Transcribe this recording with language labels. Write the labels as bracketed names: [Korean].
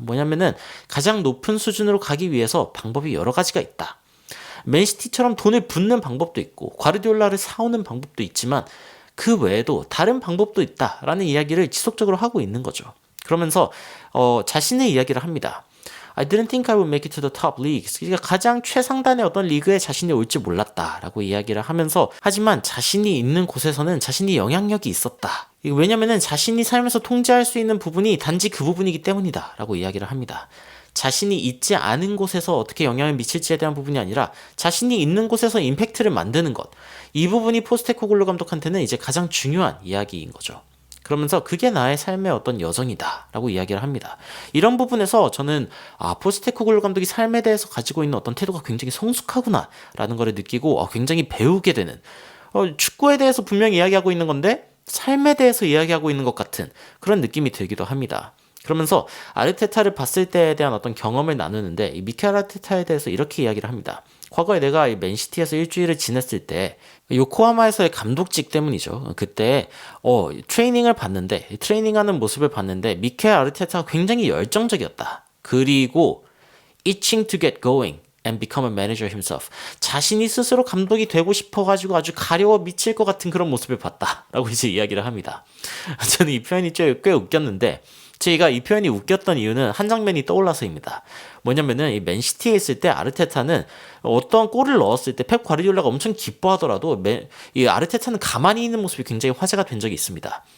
[Korean] 뭐냐면은 가장 높은 수준으로 가기 위해서 방법이 여러 가지가 있다. 맨시티처럼 돈을 붓는 방법도 있고 과르디올라를 사오는 방법도 있지만 그 외에도 다른 방법도 있다라는 이야기를 지속적으로 하고 있는 거죠. 그러면서 자신의 이야기를 합니다. [English] I didn't think I would make it to the top leagues. [Korean] 그러니까 가장 최상단의 어떤 리그에 자신이 올지 몰랐다라고 이야기를 하면서, 하지만 자신이 있는 곳에서는 자신이 영향력이 있었다. 왜냐면은 자신이 살면서 통제할 수 있는 부분이 단지 그 부분이기 때문이다 라고 이야기를 합니다. 자신이 있지 않은 곳에서 어떻게 영향을 미칠지에 대한 부분이 아니라 자신이 있는 곳에서 임팩트를 만드는 것, 이 부분이 포스테코글루 감독한테는 이제 가장 중요한 이야기인 거죠. 그러면서 그게 나의 삶의 어떤 여정이다 라고 이야기를 합니다. 이런 부분에서 저는 포스테코글루 감독이 삶에 대해서 가지고 있는 어떤 태도가 굉장히 성숙하구나 라는 걸 느끼고 굉장히 배우게 되는, 축구에 대해서 분명히 이야기하고 있는 건데 삶에 대해서 이야기하고 있는 것 같은 그런 느낌이 들기도 합니다. 그러면서 아르테타를 봤을 때에 대한 어떤 경험을 나누는데, 이 미켈 아르테타에 대해서 이렇게 이야기를 합니다. 과거에 내가 맨시티에서 일주일을 지냈을 때 요코하마에서의 감독직 때문이죠. 그때 트레이닝을 봤는데, 트레이닝하는 모습을 봤는데 미켈 아르테타가 굉장히 열정적이었다. 그리고 [English] itching to get going and become a manager himself. [Korean] 자신이 스스로 감독이 되고 싶어가지고 아주 가려워 미칠 것 같은 그런 모습을 봤다라고 이제 이야기를 합니다. 저는 이 표현이 꽤 웃겼는데, 제가 이 표현이 웃겼던 이유는 한 장면이 떠올라서입니다. 뭐냐면은 이 맨시티에 있을 때 아르테타는 어떤 골을 넣었을 때 펩 과르디올라가 엄청 기뻐하더라도 이 아르테타는 가만히 있는 모습이 굉장히 화제가 된 적이 있습니다.